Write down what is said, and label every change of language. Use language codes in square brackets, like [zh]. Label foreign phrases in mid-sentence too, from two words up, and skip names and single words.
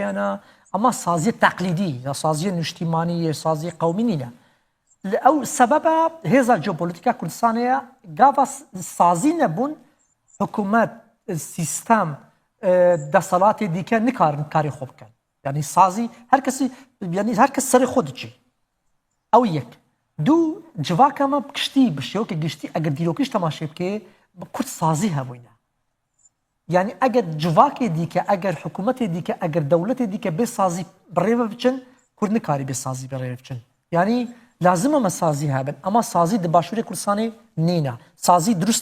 [ku] هەنە ئەما سازیە تەقلیدی یا سازیە نیشتیمانی سازی قەومی نینە ئەو سەبەبە هێزە جۆپۆلۆتیکا کوردستانەیە گاڤە سازی نەبوون حکوومەت سیستەم دەسەڵاتی دیکە نکارن کاری خۆ بکەن یعنی سازی هەر کەس سەری خۆ دچی ئەو یەک دوو civakama giştî bi şewekê giştî eger dîrokîş temaşê bike Kurd sazî hebûne yani eger civakê dîke eger hikûmetê dîke eger dewletê dîke bê sazî bi rêve biçin Kurd nikarî bê sazî bi rêve biçin yani lazim e me sazî hebin ama sazî di başûrê Kurdistanê nîne sazî durust